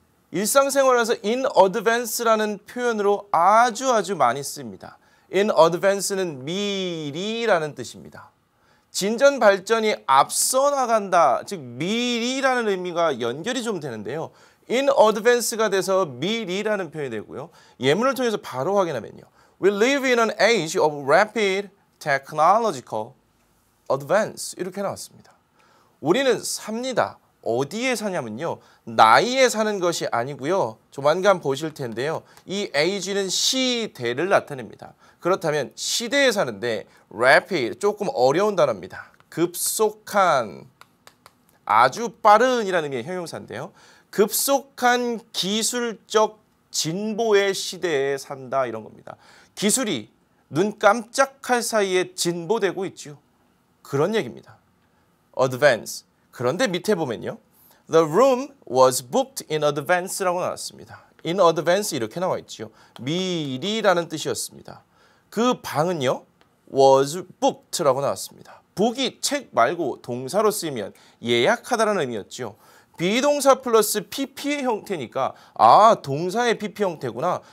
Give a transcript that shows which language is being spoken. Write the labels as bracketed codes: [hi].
[ko] 일상생활에서 in advance라는 표현으로 아주 많이 씁니다. in advance는 미리라는 뜻입니다. 진전 발전이 앞서 나간다, 즉 미리라는 의미가 연결이 좀 되는데요. in advance가 돼서 미리라는 표현이 되고요. 예문을 통해서 바로 확인하면요. [en] We live in an age of rapid technological advance [ko] 이렇게 나왔습니다. 우리는 삽니다. 어디에 사냐면요. 나이에 사는 것이 아니고요. 조만간 보실 텐데요. 이 age는 시대를 나타냅니다. 그렇다면 시대에 사는데 rapid, 조금 어려운 단어입니다. 급속한, 아주 빠른이라는 의미의 형용사인데요. 급속한 기술적 진보의 시대에 산다 이런 겁니다. 기술이 눈 깜짝할 사이에 진보되고 있죠. 그런 얘기입니다. advance. 그런데 밑에 보면요. [en] The room was booked in advance라고 [ko] 나왔습니다. in advance 이렇게 나와 있죠. 미리라는 뜻이었습니다. 그 방은요. [en] was booked [ko] 라고 나왔습니다. book이 책 말고 동사로 쓰이면 예약하다라는 의미였죠. 비동사 플러스 PP의 형태니까 아 동사의 PP 형태구나.